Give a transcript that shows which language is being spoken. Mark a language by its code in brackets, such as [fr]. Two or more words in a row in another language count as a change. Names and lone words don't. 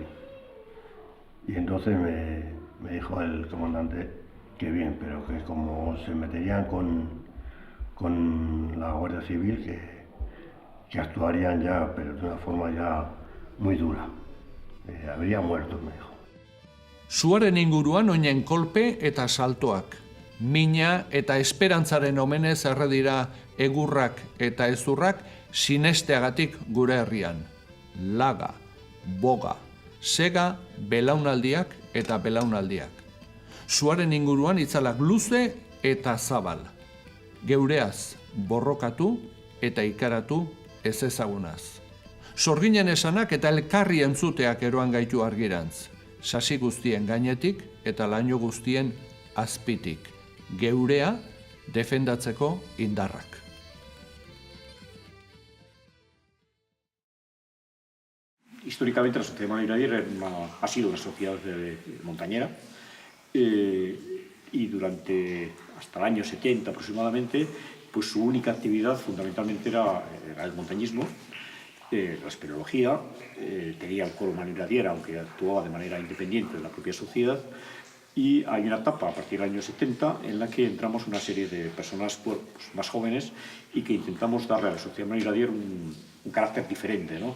[es] Y entonces me dijo el comandante que bien, pero que como se meterían con la Guardia Civil, que actuarían ya, pero de una forma ya muy dura. Habría muerto, me dijo. [eu] Suaren inguruan oinen kolpe eta saltoak. Mina eta esperantzaren omenez erredira egurrak eta ezurrak sinesteagatik gure herrian. Laga, boga, sega, belaunaldiak eta belaunaldiak. Suaren inguruan itzalak luze eta zabal. Geureaz borrokatu eta ikaratu ez ezagunaz. Sorginen esanak eta elkarri entzuteak eroan gaitu argirantz. Sasi guztien gainetik eta laino guztien azpitik. Geurea defendatzeko indarrak. [es] Históricamente la Sociedad Manuel Iradier ha sido una sociedad montañera y hasta el año 70 aproximadamente, pues su única actividad fundamentalmente era el montañismo, la espeleología, tenía el coro Manuel Iradier, aunque actuaba de manera independiente de la propia sociedad, y hay una etapa a partir del año 70 en la que entramos una serie de personas más jóvenes y que intentamos darle a la Sociedad Manuel Iradier un carácter diferente, ¿no?